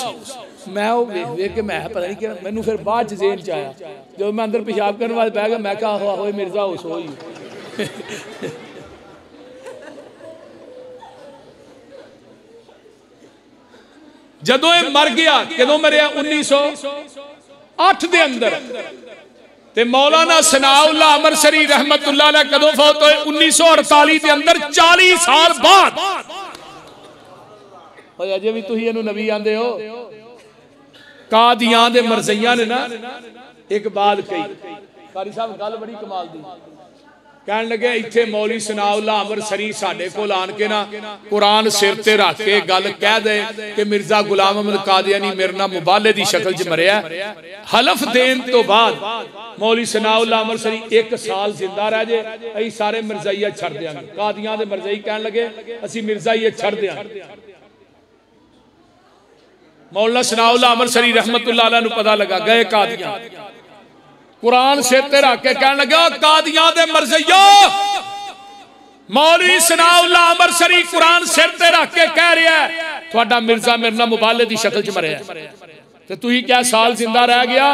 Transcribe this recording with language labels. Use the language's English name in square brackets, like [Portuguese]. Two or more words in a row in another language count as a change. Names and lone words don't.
[Punjabi] ਮੈਂ ਵੋ ਵੇਖ ਵੇਖ ਕੇ ਮੈਂ ਪਤਾ ਨਹੀਂ ਕਿ ਮੈਨੂੰ ਫਿਰ ਬਾਅਦ ਚ ਜ਼ਹਨ ਚ ਆਇਆ, ਜਬ ਮੈਂ ਅੰਦਰ ਪੇਸ਼ਾਬ ਕਰਨੇ ਵਾਲੇ ਬਹਿ ਗਿਆ, ਮੈਂ ਕਹਾ ਆਹੋ ਆਹੋ ਮਿਰਜ਼ਾ ਹਾਊਸ ਹੋ ਹੀ। ਜਦੋਂ ਯੇ ਮਰ ਗਿਆ, ਕਦੋਂ ਮਰਿਆ? 1908 ਦੇ ਅੰਦਰ। ਤੇ ਮੌਲਾਨਾ ਸਨਾਉੱਲਾਹ ਅਮਰਸਰੀ [Arabic] رحمة الله عليه [Punjabi] ਕਦੋਂ ਫ਼ੌਤ ਹੋਏ? 1948 ਦੇ ਅੰਦਰ, 40 ਸਾਲ ਬਾਅਦ। ਅਜੇ ਭੀ ਤੁਸੀਂ ਇਹਨੂੰ ਨਬੀ ਆਂਦੇ ਹੋ। ਕਾਦੀਆਂ ਦੇ ਮਰਜ਼ਈਆਂ ਨੇ ਨਾ ਏਕ ਬਾਤ ਕਹੀ, ਕਾਰੀ ਸਾਹਬ ਗੱਲ ਬੜੀ ਕਮਾਲ ਦੀ। ਕਹਨ ਲੱਗੇ ਇੱਥੇ ਮੌਲਵੀ ਸਨਾਉੱਲਾਹ ਅਮਰਸਰੀ ਸਾਡੇ ਕੋਲ ਆਣ ਕੇ ਨਾ ਕੁਰਾਨ ਸਿਰ ਤੇ ਰੱਖ ਕੇ ਗੱਲ ਕਹਿ ਦੇ ਕਿ ਮਿਰਜ਼ਾ ਗ਼ੁਲਾਮ ਅਹਿਮਦ ਕਾਦੀਆਨੀ ਮੇਰੇ ਨਾਲ ਮੁਬਾਹਲੇ ਦੀ ਸ਼ਕਲ ਚ ਮਰਿਆ। ਹਲਫ਼ ਦੇਣ ਤੋਂ ਬਾਅਦ ਮੌਲਵੀ ਸਨਾਉੱਲਾਹ ਅਮਰਸਰੀ 1 ਸਾਲ ਜ਼ਿੰਦਾ ਰਹਿ ਜੇ, ਅਸੀਂ ਸਾਰੇ ਮਿਰਜ਼ਾਈਆ ਛੱਡ ਦੇਂਗੇ। ਕਾਦੀਆਂ ਦੇ ਮਿਰਜ਼ਾਈ ਕਹਨ ਲੱਗੇ ਅਸੀਂ ਮਿਰਜ਼ਾਈਆ ਛੱਡ ਦੇਂਗੇ। ਮੌਲਾਨਾ ਸਨਾਉੱਲਾਹ ਅਮਰਸਰੀ [Arabic] رحمة الله عليه [Punjabi] ਨੂੰ ਪਤਾ ਲੱਗਾ, ਗਏ ਕਾਦੀਆਂ, ਕੁਰਾਨ ਸਿਰ ਤੇ ਰੱਖ ਕੇ ਕਹਿਣੇ ਲੱਗੇ ਕਾਦੀਆਂ ਦੇ ਮਰਜ਼ਈਓ, ਮੌਲਵੀ ਸਨਾਉੱਲਾਹ ਅਮਰਸਰੀ ਕੁਰਾਨ ਸਿਰ ਤੇ ਰੱਖ ਕੇ ਕਹਿ ਰਹਾ ਹੈ ਤੁਹਾਡਾ ਮਿਰਜ਼ਾ ਮੇਰੇ ਨਾਲ ਮੁਬਾਹਲੇ ਦੀ ਸ਼ਕਲ ਚ ਮਰਿਆ, ਤੇ ਤੁਸੀਂ ਕਿਆ ਸਾਲ ਜ਼ਿੰਦਾ ਰਹਿ ਗਿਆ?